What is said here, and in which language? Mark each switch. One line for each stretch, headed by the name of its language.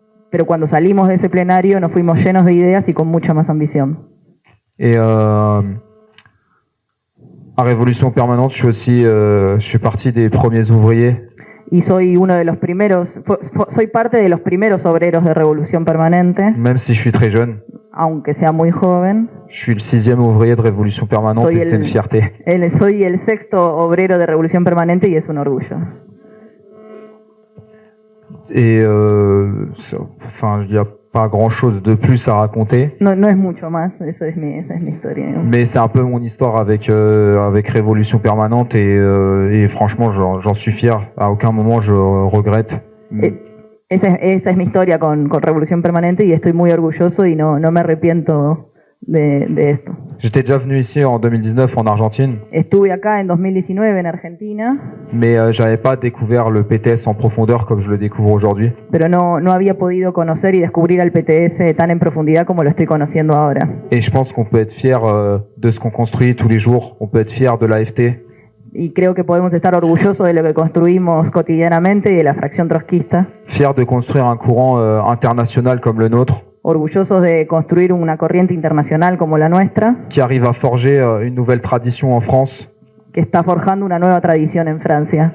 Spanish: pero cuando salimos de ese plenario nos fuimos llenos de ideas y con mucha más ambición.
French: Et à Révolution Permanente, je suis parti des premiers ouvriers.
Spanish: Y soy uno de los primeros, soy parte de los primeros obreros de Revolución Permanente,
French: Même si je suis très jeune,
Spanish: aunque sea muy joven.
French: je suis le 6e ouvrier de Révolution Permanente
Spanish: Soy
French: et c'est une fierté.
Spanish: Soy el sexto obrero de Revolución Permanente y es un orgullo.
French: Et enfin, il n'y a pas grand-chose de plus à raconter.
Spanish: No es mucho más, esa es mi historia.
French: Mais c'est un peu mon histoire avec Révolution Permanente et franchement, j'en suis fier. À aucun moment, je regrette.
Spanish: Esa es mi historia con Revolución Permanente y estoy muy orgulloso y no me arrepiento de esto.
French: J'étais déjà venu ici en 2019 en Argentine,
Spanish: Estuve acá en 2019 en Argentina,
French: mais j'avais pas découvert le PTS en profondeur comme je le découvre aujourd'hui.
Spanish: pero no había podido conocer y descubrir al PTS tan en profundidad como lo estoy conociendo ahora.
French: Et je pense qu'on peut être fier de ce qu'on construit tous les jours. On peut être fier de l'AFT.
Spanish: Y creo que podemos estar orgullosos de lo que construimos cotidianamente y de la fracción trotskista,
French: Fier de construire un courant international comme le nôtre,
Spanish: orgullosos de construir una corriente internacional como la nuestra,
French: qui arrive à forger une nouvelle tradition en France.
Spanish: que está forjando una nueva tradición en Francia.